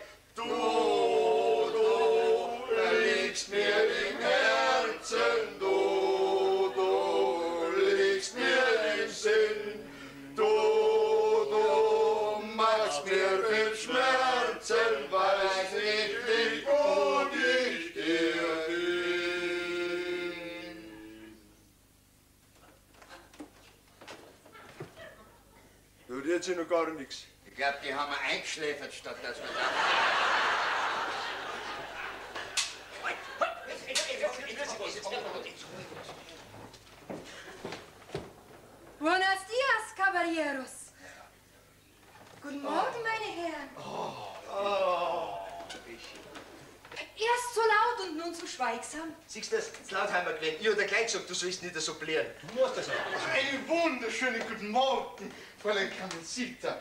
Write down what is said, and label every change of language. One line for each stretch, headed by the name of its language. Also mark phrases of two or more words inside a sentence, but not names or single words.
German: Du liegst mir im Herzen, du liegst mir im Sinn, du machst mir viel Schmerzen, weiß nicht, wie gut ich dir bin. Da rührt sich noch gar nichts. Ich glaube, die haben wir eingeschläfert, statt dass wir da...
Spanish: Buenos dias, caballeros.
German: Guten Morgen, meine Herren. Erst so laut und nun so schweigsam. Siehst du das? Das laut haben wir gewählt. Ich hab dir gleich gesagt, du sollst nicht so blären. Du musst das auch. Einen wunderschönen guten Morgen, Fräulein Carmencita.